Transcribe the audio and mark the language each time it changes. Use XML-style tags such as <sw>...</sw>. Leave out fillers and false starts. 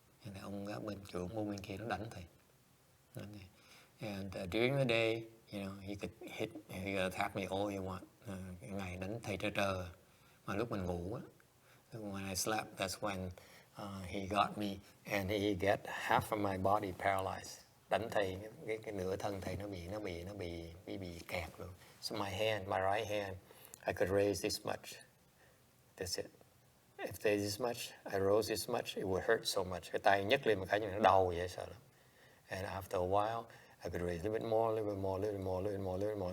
<vi>And ông bên trưởng môn bên kia nó đánh thầy.</vi> <en>And during the day, he could attack me all he want.</en> <vi>Ngày đánh thầy trơ. Mà lúc mình ngủ á,</vi> <en>when I slept, that's when he got me and he get half of my body paralyzed.</en> <vi>Đánh thầy, cái nửa thân thầy nó bị kẹt luôn.</vi> <en>So my right hand, I could raise this much. That's it. If there's this much, I rose this much, it would hurt so much.</en> <vi>Cái tay nhấc lên một cái như nó đau vậy, sợ lắm.</vi> <en>And after a while, I could raise a little bit more, little bit more, little bit more, little bit more, little bit more.</en>